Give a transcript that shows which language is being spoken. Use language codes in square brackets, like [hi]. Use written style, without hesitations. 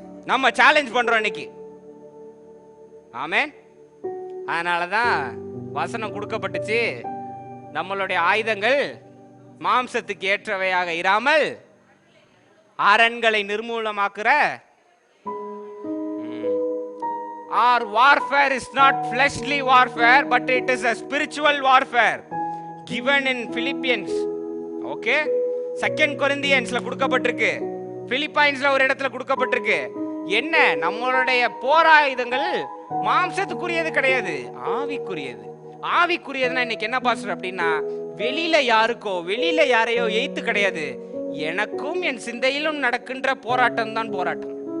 [ta] நம்ம சேலஞ்ச் பண்றோம் இன்னைக்கு. ஆமென். அதனாலதான் வசனம் கொடுக்கப்பட்டுச்சு, நம்மளுடைய ஆயுதங்கள் மாம்சத்துக்கு ஏற்றவையாக இராமல் அரண்களை நிர்மூலமாக்குற. [en] Our warfare is not fleshly warfare, but it is a spiritual warfare given in Philippians. Okay? [ta] 2 Corinthiansல கொடுக்கப்பட்டிருக்கு, பிலிப்பைன்ஸ்ல ஒரு இடத்துல கொடுக்கப்பட்டிருக்கு. என்ன? நம்மளுடைய போராயுதங்கள் மாம்சத்துக்குரியது கிடையாது, ஆவிக்குரியது. ஆவிக்குரியதுன்னா இன்னைக்கு என்ன பாஸ்டர் அப்படின்னா, வெளியில யாருக்கோ, வெளியில யாரையோ எய்த்து கிடையாது, எனக்கும் என் சிந்தையிலும் நடக்கின்ற போராட்டம் தான் போராட்டம்.